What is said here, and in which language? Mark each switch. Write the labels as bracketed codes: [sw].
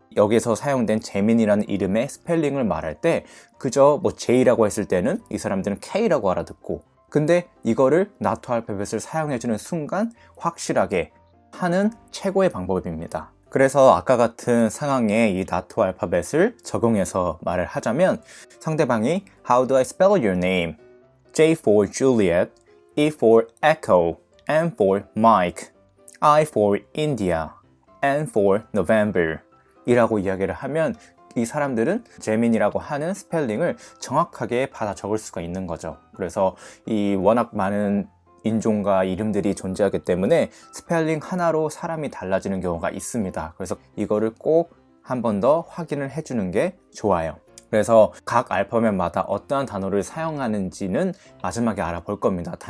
[ko] 여기서 사용된 재민이라는 이름의 스펠링을 말할 때 그저 J라고 했을 때는 이 사람들은 K라고 알아듣고 근데 이거를 나토 알파벳을 사용해주는 순간 확실하게 하는 최고의 방법입니다. 그래서 아까 같은 상황에 이 나토 알파벳을 적용해서 말을 하자면 상대방이 [en] How do I spell your name? J for Juliet, E for Echo, M for Mike, I for India, N for November [ko] 이라고 이야기를 하면 이 사람들은 재민이라고 하는 스펠링을 정확하게 받아 적을 수가 있는 거죠. 그래서 이 워낙 많은 인종과 이름들이 존재하기 때문에 스펠링 하나로 사람이 달라지는 경우가 있습니다. 그래서 이거를 꼭 한 번 더 확인을 해주는 게 좋아요. 그래서 각 알파벳마다 어떠한 단어를 사용하는지는 마지막에 알아볼 겁니다.